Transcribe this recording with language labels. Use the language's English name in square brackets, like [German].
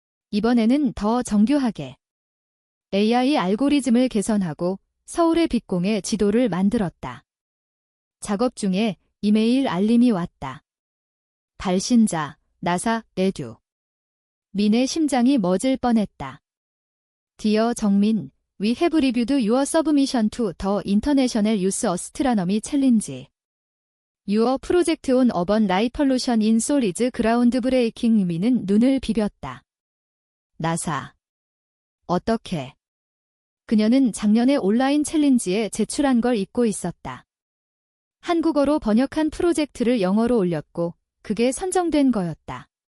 [Korean] 이번에는 더 정교하게. AI 알고리즘을 개선하고 서울의 빛공의 지도를 만들었다. 작업 중에 이메일 알림이 왔다. 발신자, 나사, 에듀. 민의 심장이 멎을 뻔했다. [English] Dear 정민, we have reviewed your submission to the International Youth Astronomy Challenge. Your project on urban light pollution in Seoul is groundbreaking. [Korean] 민은 눈을 비볐다. 나사. 어떻게? 그녀는 작년에 온라인 챌린지에 제출한 걸 잊고 있었다. 한국어로 번역한 프로젝트를 영어로 올렸고 그게 선정된 거였다.